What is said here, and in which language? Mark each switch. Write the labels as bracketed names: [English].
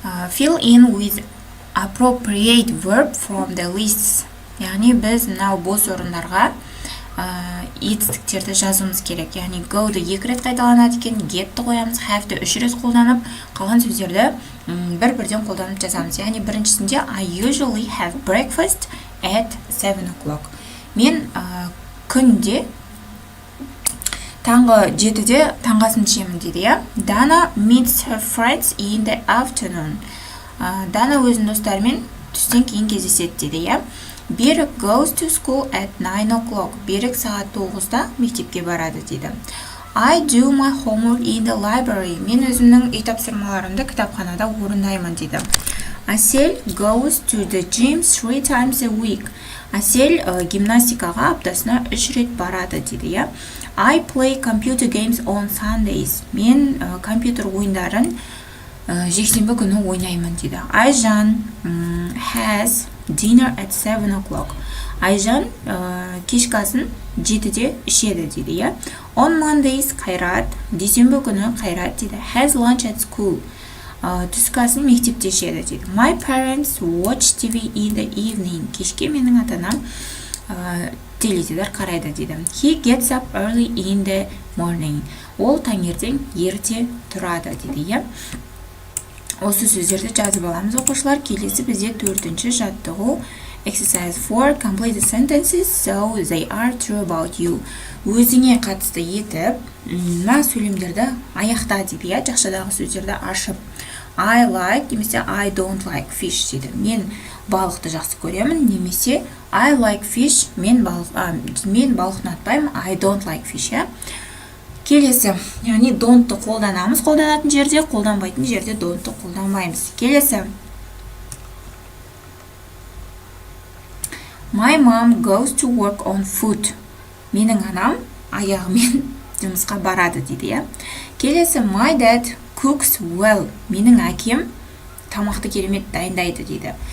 [English] Fill in with appropriate verb from the lists. [Kazakh] Яғни біз мынау бос орындарға етістіктерді жазуымыз керек. Яғни go-ды 2 рет қайталанады екен, get-ті қоямыз, have-ті 3 рет қолданып, қалған сөздерді бір-бірден қолданып жазамыз. Яғни біріншісінде [English] I usually have breakfast at 7 o'clock. [Kazakh] Мен күнде таңғы 7-де таңғасын ішемін дейді. [English] Dana meets her friends in the afternoon. [Kazakh] Дана өзінің достарымен түстен кейін кездеседі дейді. [English] Берік goes to school at 9 o'clock. [Kazakh] Берік сағат 9-да мектепке барады дейді. [English] I do my homework in the library. [Kazakh] Мен өзімнің үй тапсырмаларымды кітапханада орындаймын дейді. [English] Асел goes to the gym 3 times a week. [Kazakh] Асел гимнастикаға аптасына 3 рет барады дейді. [English] I play computer games on Sundays. [Kazakh] Мен компьютер ойындарын жексенбі күні ойнаймын дейді. [English] Айжан has dinner at 7 o'clock. [Kazakh] Айжан кешкасын 7-де ішеді дейді. [English] On Mondays [Kazakh] Қайрат, дүйсенбі күні Қайрат дейді. [English] Has lunch at school. [Kazakh] Түскасын мектепте ішеді дейді. [English] My parents watch TV in the evening. [Kazakh] Кешке менің ата-анам теледидар қарайды дейді. [English] He gets up early in the morning. [Kazakh] Ол таңертең ерте тұрады дейді. Осы сөздерді жазып аламыз оқушылар. Келесі бізде 4-ші жаттығу [English] exercise 4. Complete the sentences so they are true about you. [Kazakh] Өзіңе қатысты етіп, мына сөйлемдерді аяқта дейді. Жақшадағы сөздерді ашып. [English] I like [Kazakh] немесе [English] I don't like fish [Kazakh] дейді. Мен балықты жақсы көремін, немесе [English] I like fish, [Kazakh] мен балық ұнатпаймын, [English] I don't like fish. [Kazakh] Келесі, яғни don't-ты қолданамыз, қолданатын жерде, қолданбайтын жерде don't-ты қолданбаймыз. Келесі. [English] My mom goes to work on foot. [Kazakh] Менің анам аяғымен жұмысқа барады дейді. Келесі, [English] my dad cooks well. [Kazakh] Менің әкем тамақты керемет дайындайды дейді.